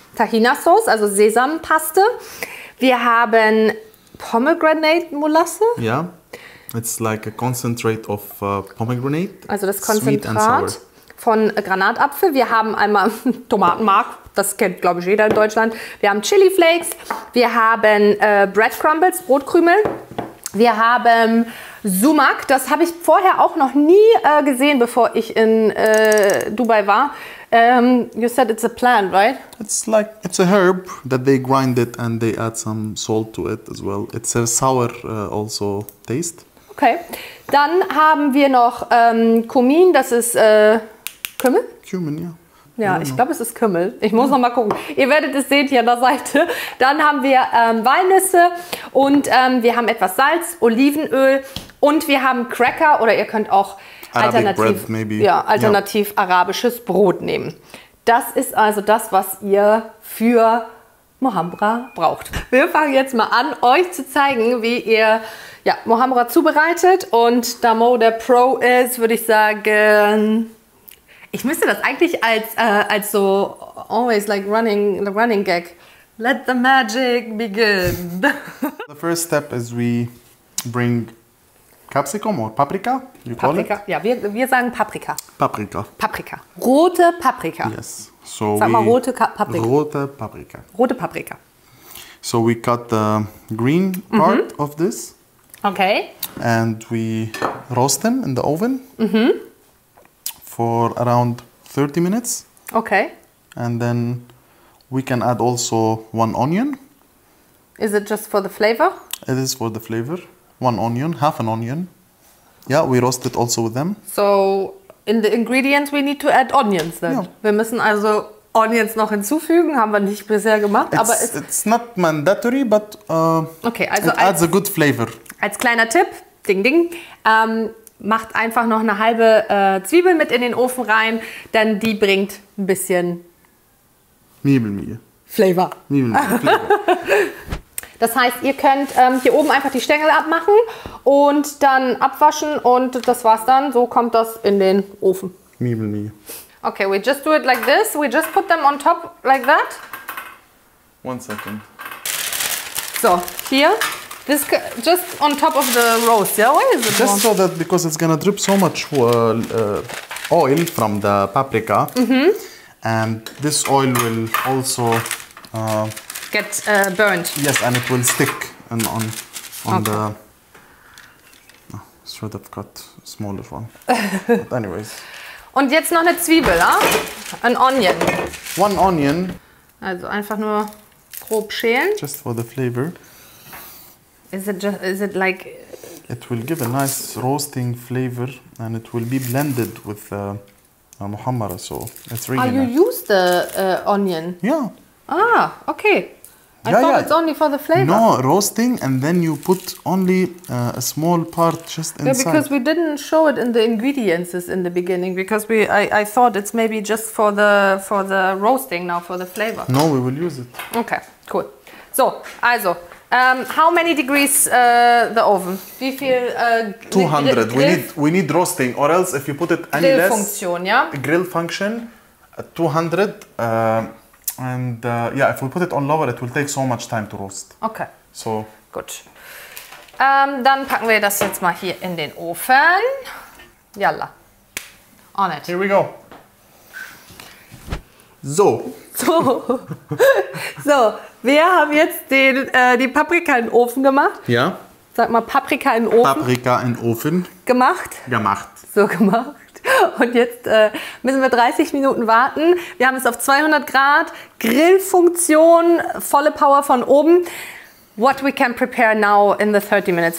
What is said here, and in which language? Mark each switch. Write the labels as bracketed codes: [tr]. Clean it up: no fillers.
[de] Tahina-Sauce, also Sesampaste. Wir haben Pomegranate-Molasse. [en] Yeah, it's like a concentrate of pomegranate. [de] Also das Konzentrat von Granatapfel. Wir haben einmal Tomatenmark, das kennt glaube ich jeder in Deutschland. Wir haben Chili Flakes. Wir haben Breadcrumbs, Brotkrümel. Wir haben Sumak, das habe ich vorher auch noch nie gesehen, bevor ich in Dubai war. [en] You said it's a plant, right? It's a herb that they grind it and they add some salt to it as well. It's a sour also taste. Okay. [de] Dann haben wir noch Kumin, das ist Kümmel? Cumin, ja. Ja, ich glaube, es ist Kümmel. Ich muss noch mal gucken. Ihr werdet es sehen hier an der Seite. Dann haben wir Walnüsse und wir haben etwas Salz, Olivenöl und wir haben Cracker oder ihr könnt auch alternativ arabisches Brot nehmen. Das ist also das, was ihr für Muhammara braucht. Wir fangen jetzt mal an, euch zu zeigen, wie ihr Muhammara zubereitet. Und da Mo der Pro ist, würde ich sagen, ich müsste das eigentlich als so [en] always like running gag. Let the magic begin. The first step is we bring Capsicum or Paprika, you call it? [de] Ja, wir sagen Paprika. Paprika. Paprika. Rote Paprika. [en] Yes. So [de] sag mal rote Paprika. Rote Paprika. Rote Paprika. [en] So we cut the green part of this. Okay. And we roast them in the oven for around 30 minutes. Okay. And then we can add also 1 onion. Is it just for the flavor? It is for the flavor. 1 onion, half an onion. Yeah, we roast it also with them. So in the ingredients we need to add onions then. [de] Ja. Wir müssen also Onions noch hinzufügen. Haben wir nicht bisher gemacht. Aber [en] It's not mandatory, but [de] okay, also [en] it adds a good flavor. [de] Als kleiner Tipp, ding ding, macht einfach noch eine halbe Zwiebel mit in den Ofen rein, denn die bringt ein bisschen 100%. [en] Flavor. 100% flavor. [de] Das heißt, ihr könnt hier oben einfach die Stängel abmachen und dann abwaschen und das war's dann. So kommt das in den Ofen. 100%. [en] Okay, we just do it like this. We just put them on top like that. 1 second. So, here. This just on top of the roast, yeah? Why is it Just more? so that because it's gonna drip so much oil from the paprika, and this oil will also Get burnt. yes, and it will stick on Okay. the. Oh, should have got a smaller one. But anyways, [de] Und jetzt noch eine Zwiebel, ja? Ein Onion. [en] 1 onion [de] Also einfach nur grob schälen. [en] just for the flavor. Is it like It will give a nice roasting flavor, and it will be blended with muhammara. So it's really you nice. use the onion? Yeah. Ah, okay. I Yeah, thought yeah. it's only for the flavor. No, roasting, and then you put only a small part just Yeah, inside. because we didn't show it in the ingredients in the beginning because I thought it's maybe just for the roasting now for the flavor. No, we will use it. Okay, cool. So, also, how many degrees the oven? [de] Wie viel? 200. [en] We need roasting, or else if you put it any less, [de] Grillfunktion, ja? [en] grill function, 200. And yeah, if we put it on lower, it will take so much time to roast. Okay, So [de] gut. Dann packen wir das jetzt mal hier in den Ofen. [en] Yalla. On it. here we go. So, [de] So, wir haben jetzt die Paprika in den Ofen gemacht. ja, Sag mal, Paprika in den Ofen Paprika in Ofen gemacht. gemacht. So gemacht. Und jetzt müssen wir 30 Minuten warten. Wir haben es auf 200 Grad, Grillfunktion, volle Power von oben. [en] What we can prepare now in the 30 minutes.